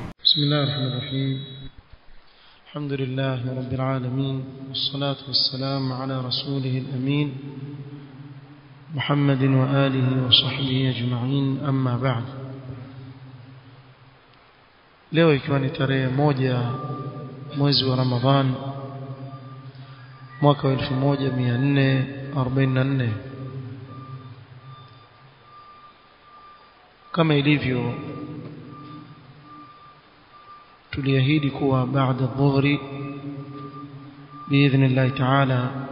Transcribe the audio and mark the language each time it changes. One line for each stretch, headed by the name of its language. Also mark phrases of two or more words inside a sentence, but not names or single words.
Arabic: بسم الله الرحمن الرحيم. الحمد لله رب العالمين، والصلاة والسلام على رسوله الأمين محمد وآله وصحبه أجمعين، أما بعد.
Swahili: leo ikiwa ni tarehe 1 mwezi wa Ramadhan mwaka wa 1444, kama ilivyo tuliahidi kuwa baada dhuhri
Arabic: بإذن الله تعالى